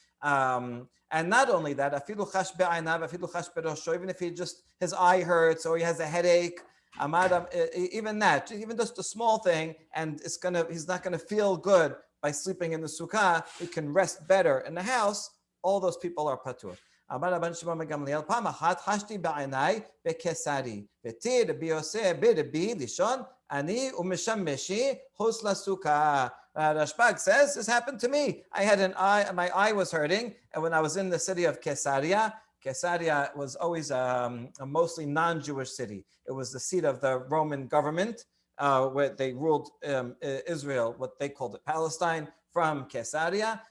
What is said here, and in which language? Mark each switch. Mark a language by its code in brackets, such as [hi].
[en] And not only that, even if his eye hurts or he has a headache, Even that, even just a small thing, and he's not gonna feel good by sleeping in the sukkah. He can rest better in the house. All those people are patur. [he] אמר רבן שמעון בן גמליאל, פעם אחת חשתי בעיניי בקיסרי, ותיר רבי יוסי ברבי לישון, אני ומשמשי חוץ לסוכה. [en] Rashbag says, this happened to me. I had my eye was hurting, and when I was in the city of Caesarea was always a mostly non-Jewish city. It was the seat of the Roman government, where they ruled Israel, what they called it, Palestine, from Caesarea.